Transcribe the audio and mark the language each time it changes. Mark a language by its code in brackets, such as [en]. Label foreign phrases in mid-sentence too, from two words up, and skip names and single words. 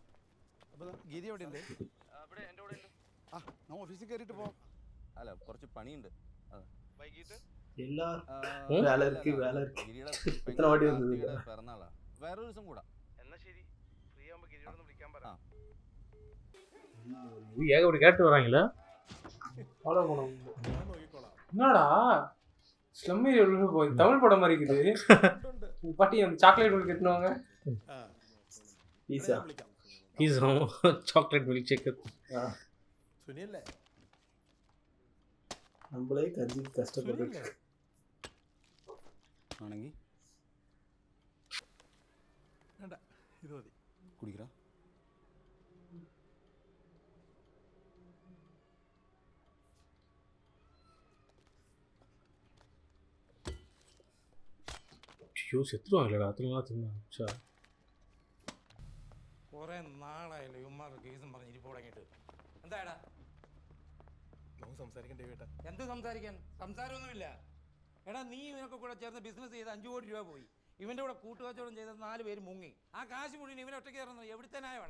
[ml] അപ്പോൾ ഗിരി എവിടെ ഉണ്ട്? ഇവിടെ എൻ്റെ കൂടെ ഉണ്ട്. ആ ഞാൻ ഓഫീസിൽ കയറിയിട്ട് പോവാം. അല്ല കുറച്ച് പണിയുണ്ട്. വൈകിട്ട് പിറന്നാളാ. വേറൊരു ദിവസം കൂടാ. എന്നാ ശരി, ഫ്രീ ആകുമ്പോ ഗിരിയോടൊന്ന് വിളിക്കാൻ പറ. [ta] ஏகப்பட்ட கேட்டு வராங்களா? ஃபாலோ பண்ண என்னடா [en] slum area [ta] போய் தமிழ் படம் மாதிரி இருக்குது. பாட்டி அந்த [en] chocolate milk [ta] கட்டுவாங்க. பீஸா [en] chocolate milk shake. [ml] സുനിയല്ലേ നമ്മളെ കഞ്ചി കഷ്ടപ്പെട്ടിട്ട് ആണെങ്കിൽ വേണ്ട, ഇത് മതി. കുടിക്കടാ. [ta] ஐயோ செத்துருவாங்களேடா, அத்தனை நாள் தின்னா. [ml] കുറെ നാളായല്ലോ ഇവന്മാരുടെ കേസും പറഞ്ഞ് ഇരിപ്പ് തുടങ്ങിയിട്ട്. എന്താടാ നമുക്ക് സംസാരിക്കണ്ടേ കേട്ടാ? എന്ത് സംസാരിക്കാൻ? സംസാരമൊന്നുമില്ല. എടാ നീ ഇവനൊക്കെ കൂടെ ചേർന്ന് ബിസിനസ് ചെയ്ത് 5 കോടി രൂപ പോയി. ഇവൻ്റെ കൂടെ കൂട്ടുകച്ചവടം ചെയ്ത 4 പേര് മുങ്ങി. ആ കാശ് മുഴുവൻ ഇവനെ ഒറ്റയ്ക്ക് കയറുന്നത് എവിടുത്തെ ന്യായമാടാ?